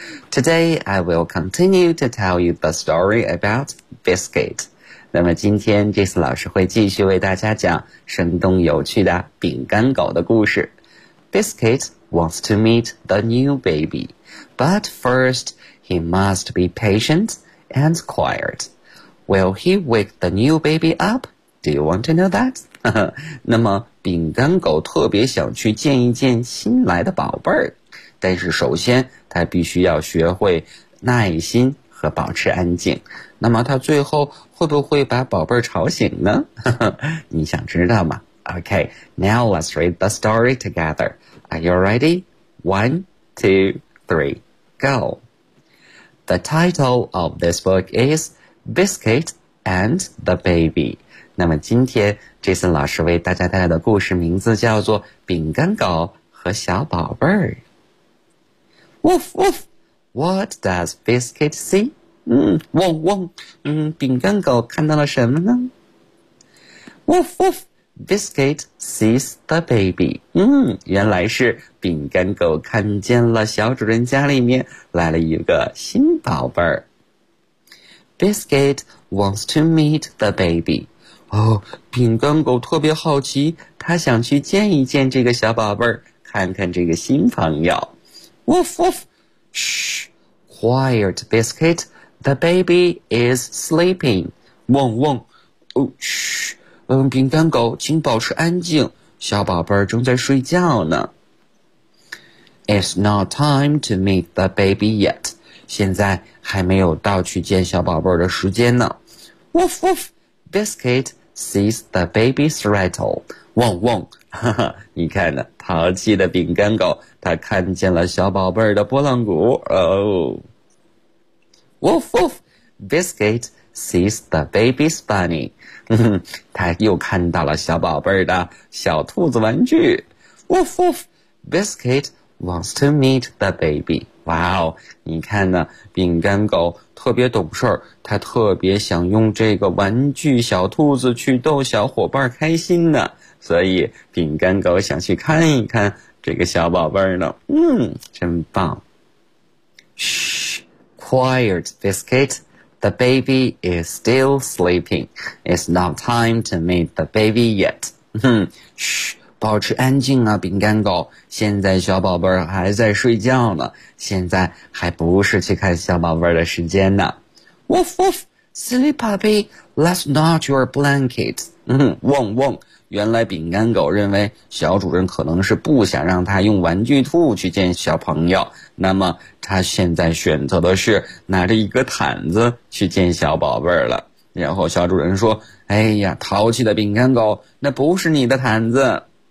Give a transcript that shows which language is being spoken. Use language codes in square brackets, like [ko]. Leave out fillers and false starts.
[en] Today, I will continue to tell you the story about Biscuit. [zh] 那么今天 Jason 老师会继续为大家讲生动有趣的饼干狗的故事。 [en] Biscuit wants to meet the new baby, but first,He must be patient and quiet. Will he wake the new baby up? Do you want to know that? [zh] 那么饼干狗特别想去见一见新来的宝贝儿，但是首先他必须要学会耐心和保持安静。那么他最后会不会把宝贝儿吵醒呢？你想知道吗？ [en] OK, now let's read the story together. Are you ready? 1, 2, 3, go. The title of this book is Biscuit and the Baby. [zh] 那么今天 Jason 老师为大家带来的故事名字叫做饼干狗和小宝贝儿。 [en] Woof, woof! What does Biscuit see? [zh] 汪汪，饼干狗看到了什么呢？ [en] Woof, woof! Biscuit sees the baby. [zh] 原来是饼干狗看见了小主人家里面来了一个新宝贝儿。 [en] Biscuit wants to meet the baby. [zh] 哦，饼干狗特别好奇，他想去见一见这个小宝贝儿，看看这个新朋友。 [en] Woof woof! Shh! Quiet, Biscuit. The baby is sleeping. [zh] 汪汪！哦，嘘！饼干狗，请保持安静，小宝贝儿正在睡觉呢。 [en] It's not time to meet the baby yet. [zh] 现在还没有到去见小宝贝儿的时间呢。 [en] Woof woof! Biscuit sees the baby's rattle. [zh] 汪汪！哈哈，你看呢，淘气的饼干狗，它看见了小宝贝儿的拨浪鼓。哦。 [en] Woof woof! Biscuit sees the baby's bunny. [zh] 他又看到了小宝贝的小兔子玩具。 [en] Woof woof! Biscuit wants to meet the baby. [zh] 哇哦，你看呢，饼干狗特别懂事，他特别想用这个玩具小兔子去逗小伙伴开心呢，所以饼干狗想去看一看这个小宝贝呢。真棒。 [en] Shh! Quiet, Biscuit. The baby is still sleeping. It's not time to meet the baby yet. [zh] 保持安静啊，饼干狗。现在小宝贝儿还在睡觉呢，现在还不是去看小宝贝儿的时间呢。 [en] Woof woof, silly puppy, that's not your blanket. [zh] 汪汪，原来饼干狗认为小主人可能是不想让他用玩具兔去见小朋友，那么他现在选择的是拿着一个毯子去见小宝贝儿了。然后小主人说，哎呀，淘气的饼干狗，那不是你的毯子。